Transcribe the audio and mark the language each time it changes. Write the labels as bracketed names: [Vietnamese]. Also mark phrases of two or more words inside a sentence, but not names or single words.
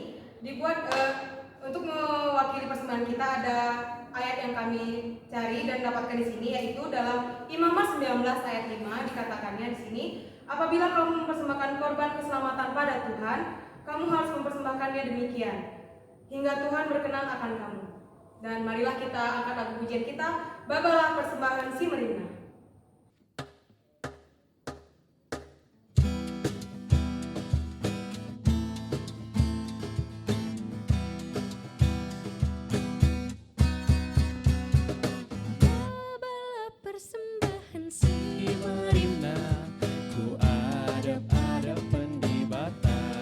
[Indonesian] Untuk mewakili persembahan kita ada ayat yang kami cari dan dapatkan di sini, yaitu dalam Imamat 19 ayat 5 dikatakannya di sini, apabila kamu mempersembahkan korban keselamatan pada Tuhan, kamu harus mempersembahkannya demikian hingga Tuhan berkenan akan kamu. Dan marilah kita angkat lagu pujian kita, [Batak Karo] Babalah Persembahan Si Merina. Bawalah persembahan si merina, ku adep-adepan di bata.